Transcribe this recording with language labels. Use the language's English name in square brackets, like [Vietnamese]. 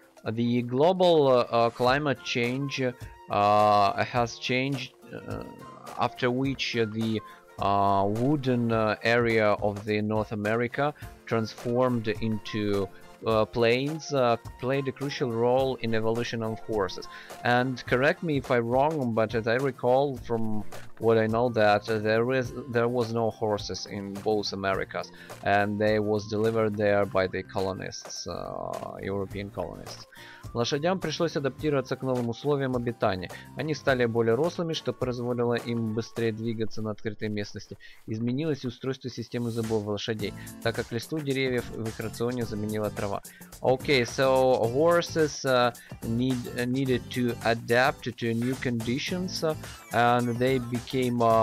[English] The global climate change has changed, after which the wooden area of the North America transformed into plains, played a crucial role in evolution of horses. And correct me if I'm wrong, but as I recall from what I know that there was no horses in both Americas, and they was delivered there by the colonists, European colonists. [Russian] Лошадям пришлось адаптироваться к новым условиям обитания. Они стали более рослыми, что позволило им быстрее двигаться на открытой местности. Изменилось и устройство системы зубов лошадей, так как листву деревьев в их рационе заменила трава. [English] Okay, so horses needed to adapt to new conditions, and they became